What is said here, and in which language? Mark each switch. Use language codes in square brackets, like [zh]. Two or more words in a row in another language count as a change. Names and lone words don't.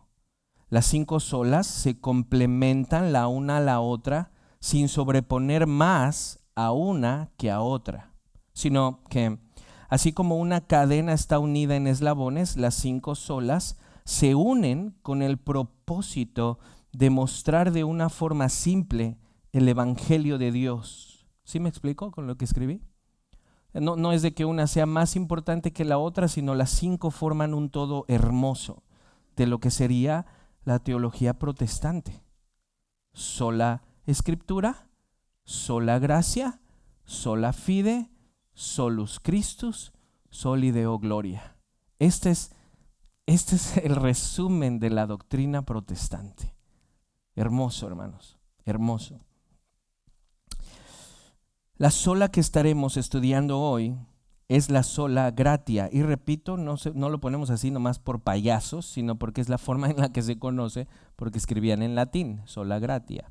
[es] Las 5 solas se complementan la una a la otra sin sobreponer más a una que a otra, sino que así como una cadena está unida en eslabones, las 5 solas se unen con el propósito de mostrar de una forma simple el Evangelio de Dios. ¿Sí me explico con lo que escribí? No es de que una sea más importante que la otra, sino las 5 forman un todo hermoso de lo que sería la teología protestante. Sola Escritura, sola gracia, [la] sola fide, solus Christus, soli Deo gloria. [es] Este es el resumen de la doctrina protestante. Hermoso, hermanos, hermoso. La sola que estaremos estudiando hoy es la [la] sola gratia. [es] Y repito, no lo ponemos así nomás por payasos, sino porque es la forma en la que se conoce, porque escribían en latín, [la] sola gratia.